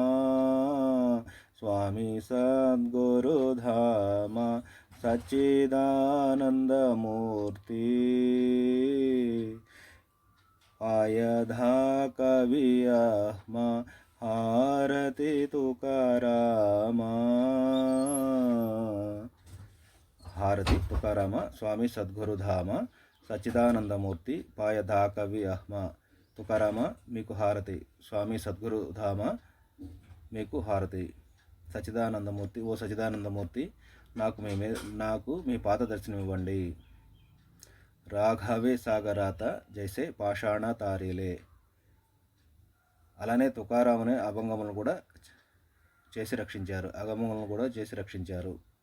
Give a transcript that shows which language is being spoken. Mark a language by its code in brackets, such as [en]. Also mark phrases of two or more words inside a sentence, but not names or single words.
[mr] स्वामी सद्गुरुधामा सच्चिदानंदमूर्ती आयधा कवी आत्मा हारती तुकारामा हारती तुकारामा स्वामी सद्गुरुधामा सच्चिदानंदमूर्ति पायधा कवी आत्मा तुकारामा मीकु हारती स्वामी सद्गुरुधामा मीकु हारती [te] సచ్చిదానందమూర్తి ఓ సచ్చిదానందమూర్తి నాకు మీ పాద దర్శనం ఇవ్వండి. [mr] राघवें सागरात जैसे पाषाण तारिले. [te] అలానే తుకారాముని అభంగములను కూడా చేసి రక్షించారు.